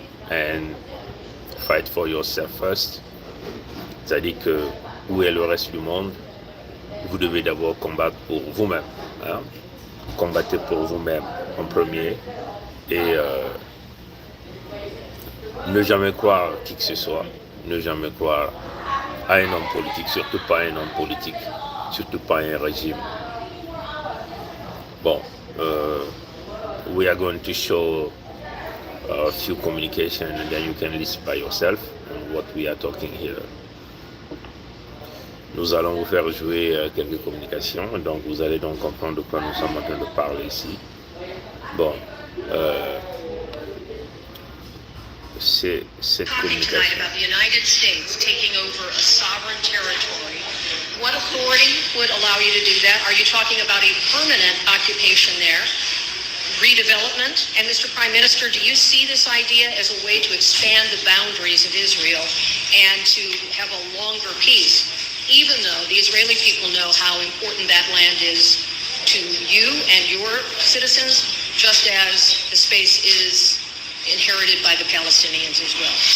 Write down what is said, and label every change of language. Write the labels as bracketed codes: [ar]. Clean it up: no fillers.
[en] And fight for yourself first. [fr] C'est-à-dire que où est le reste du monde? Vous devez d'abord combattre pour vous-même. Hein? Combattez pour vous-même en premier et ne jamais croire qui que ce soit. Ne jamais croire à un homme politique, surtout pas un homme politique, surtout pas un régime. [en] Bon, we are going to show a few communication and then you can listen by yourself on what we are talking here. [fr] Nous allons vous faire jouer quelques communications, donc vous allez donc comprendre de quoi nous sommes en train de parler ici. Bon, c'est cette communication. [en] About the United States taking over a sovereign territory. What authority would allow you to do that? Are you talking about a permanent occupation there? Redevelopment? And Mr. Prime Minister, do you see this idea as a way to expand the boundaries of Israel and to have a longer peace, even though the Israeli people know how important that land is to you and your citizens, just as the space is inherited by the Palestinians as well?